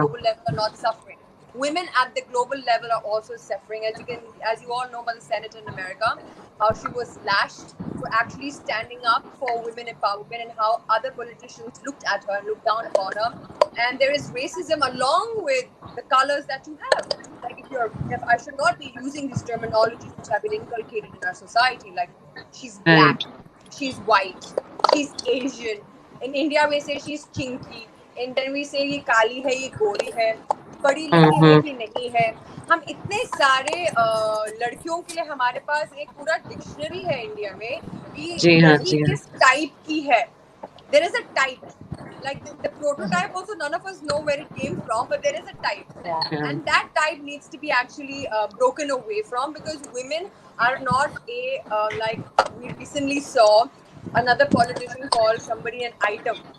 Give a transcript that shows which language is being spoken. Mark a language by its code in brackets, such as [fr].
[en] global level are not suffering. Women at the global level are also suffering, as you all know, by the senator in America, how she was lashed for actually standing up for women empowerment and how other politicians looked at her and looked down upon her. And there is racism along with the colors that you have. Like if I should not be using these terminologies which have been inculcated in our society, like she's black, Right. she's white, she's Asian. In India, we say she's chinky. And then we say [hi] ये काली है, ये गोरी है, पढ़ी लिखी है [en] Mm-hmm. [hi] कि नहीं है. हम इतने सारे लड़कियों के लिए हमारे पास एक पूरा डिक्शनरी है इंडिया में कि जी हाँ, लड़की जी हाँ. किस टाइप की है. [en] There is a type. Like the prototype also, none of us know where it came from, but there is a type. Yeah. And that type needs to be actually broken away from, because women are not like we recently saw another politician call somebody an item.